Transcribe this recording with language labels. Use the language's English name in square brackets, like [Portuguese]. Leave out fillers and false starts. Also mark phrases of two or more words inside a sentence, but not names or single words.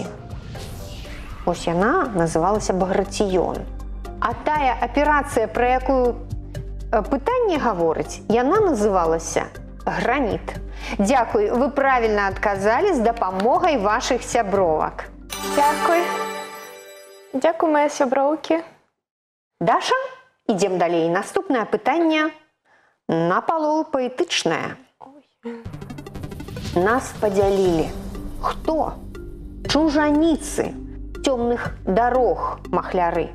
[Belarusian] Вось яна называлася Багратіён. А тая аперацыя, пра якую пытанне гаворыць, яна называлася Граніт. Дзякуй, вы правільна адказалі з дапамогай вашых сябровак. [Ukrainian] Дякую. Дякую, мої сяброўкі. [Belarusian] Даша, ідзем далей. Наступнае пытанне напалову паэтычнае. Нас падзялілі. Хто? Чужаніцы, цёмных дарог махляры.